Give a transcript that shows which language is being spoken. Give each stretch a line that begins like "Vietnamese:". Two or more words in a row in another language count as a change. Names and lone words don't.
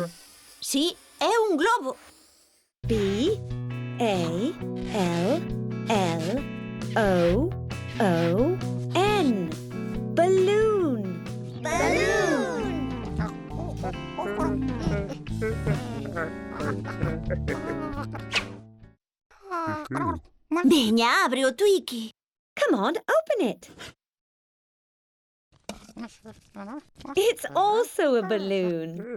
Galician: Sí, é un globo.
English: B-A-L-L-O-O-N. Balloon. Balloon!
Galician: Veña, abre o Twiki.
English: Come on, open it. It's also a balloon.